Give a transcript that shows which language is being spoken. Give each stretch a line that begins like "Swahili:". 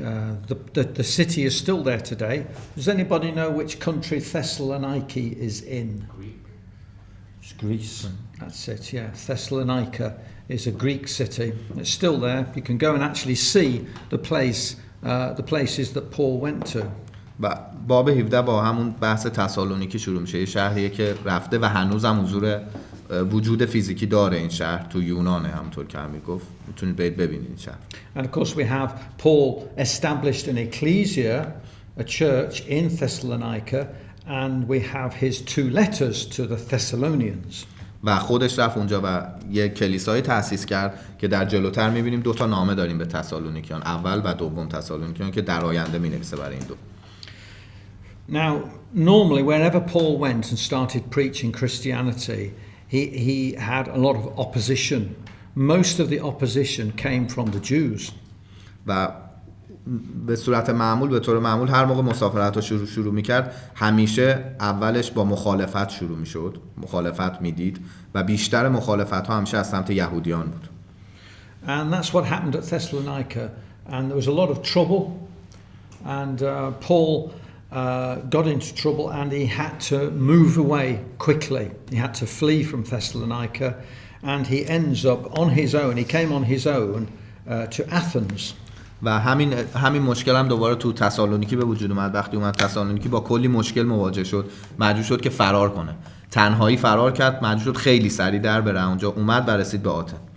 English: The city is still there today. Does anybody know which country Thessaloniki is in? It's Greece. That's it, yeah. Thessalonica is a Greek city. It's still there. You can go and actually see the places that Paul went to.
Persian: و باب 17 با همون بحث تسالونیکی شروع میشه. یه شهریه که رفته و هنوزم حضور وجود فیزیکی داره این شهر تو یونانه، همونطور که امیر گفت. میتونید برید ببینید این شهر.
English: And of course we have Paul established an ecclesia, a church in Thessalonica, and we have his 2 letters to the Thessalonians.
Persian: و خودش رفت اونجا و یک کلیسایی تأسیس کرد که در جلوتر می‌بینیم 2 تا نامه داریم به تسالونیکیان، اول و دوم تسالونیکیان که در آینده می‌نویسه برای این 2.
English: Now, normally wherever Paul went and started preaching Christianity, he had a lot of opposition. Most of the opposition came from the Jews.
Persian: و به صورت معمول، به طور معمول هر موقع مسافرت رو شروع میکرد همیشه اولش با مخالفت شروع میشد، مخالفت میدید و بیشتر مخالفت ها همیشه از سمت یهودیان بود.
English: And that's what happened at Thessalonica. And there was a lot of trouble. And Paul got into trouble and he had to move away quickly. He had to flee from Thessalonica. And he ends up on his own. He came on his own to Athens.
Persian: و همین مشکل هم دوباره تو تسالونیکی به وجود اومد. وقتی اومد تسالونیکی با کلی مشکل مواجه شد، مجبور شد که فرار کنه. تنهایی فرار کرد، مجبور شد خیلی سریع در بره اونجا، اومد و رسید به آتن.